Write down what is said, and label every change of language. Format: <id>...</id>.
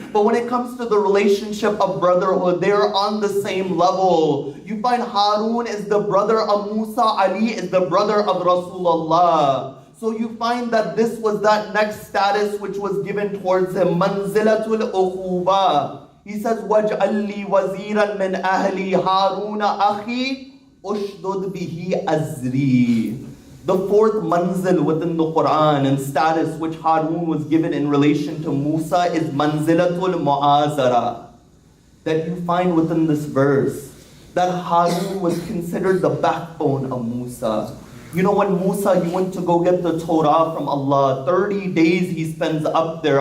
<en>But when it comes to the relationship of brotherhood, they are on the same level. You find Harun is the brother of Musa, Ali is the brother of Rasulullah. So you find that this was that next status which was given towards him, manzilatul ukhuba. He says,</en> <ar>وَاجْعَلْ لِي وَزِيرًا مِّنْ أَهْلِي هَارُونَ أَخِي أُشْدُدْ بِهِ أَزْرِي.</ar> <en>The fourth manzil within the Quran and status which Harun was given in relation to Musa is manzilatul mu'azara. That you find within this verse, that Harun was considered the backbone of Musa. You know, when Musa, he went to go get the Torah from Allah, 30 days he spends up there.</en>